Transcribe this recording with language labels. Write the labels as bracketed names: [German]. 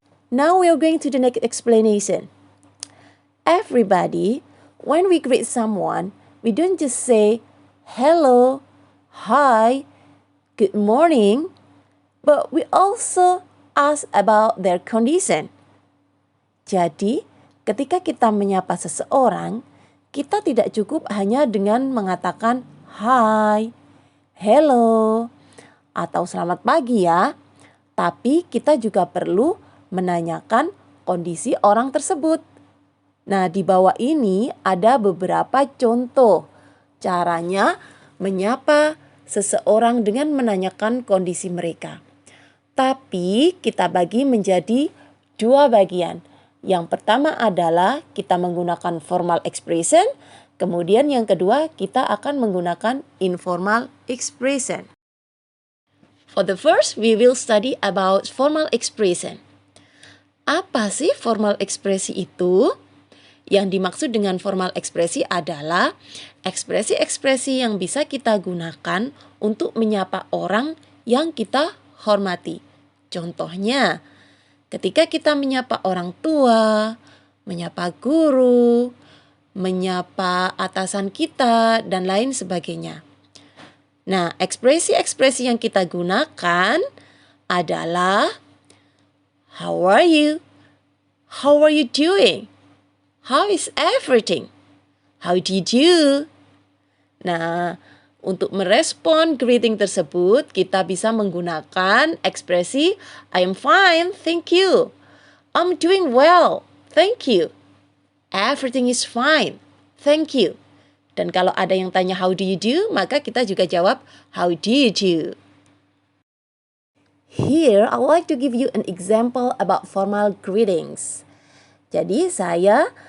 [English] Now we are going to the next explanation. Everybody, when we greet someone, we don't just say hello, hi, good morning, but we also ask about their condition. [Indonesian] Jadi, ketika kita menyapa seseorang, kita tidak cukup hanya dengan mengatakan hi, hello, atau selamat pagi ya. Tapi kita juga perlu menanyakan kondisi orang tersebut. Nah, di bawah ini ada beberapa contoh caranya menyapa seseorang dengan menanyakan kondisi mereka. Tapi kita bagi menjadi dua bagian. Yang pertama adalah kita menggunakan formal expression, kemudian yang kedua kita akan menggunakan informal expression. [English] For the first, we will study about formal expression. [Indonesian] Apa sih formal ekspresi itu? Yang dimaksud dengan formal ekspresi adalah ekspresi-ekspresi yang bisa kita gunakan untuk menyapa orang yang kita hormati. Contohnya, ketika kita menyapa orang tua, menyapa guru, menyapa atasan kita, dan lain sebagainya. Nah, ekspresi-ekspresi yang kita gunakan adalah [English] how are you? How are you doing? How is everything? How do you do? [Indonesian] Nah, untuk merespon greeting tersebut, kita bisa menggunakan ekspresi [English] I am fine, thank you. I'm doing well, thank you. Everything is fine, thank you. [Indonesian] Dan kalau ada yang tanya [English] how do you do, [Indonesian] maka kita juga jawab [English] how do you do. Here, I would like to give you an example about formal greetings. [Indonesian] Jadi saya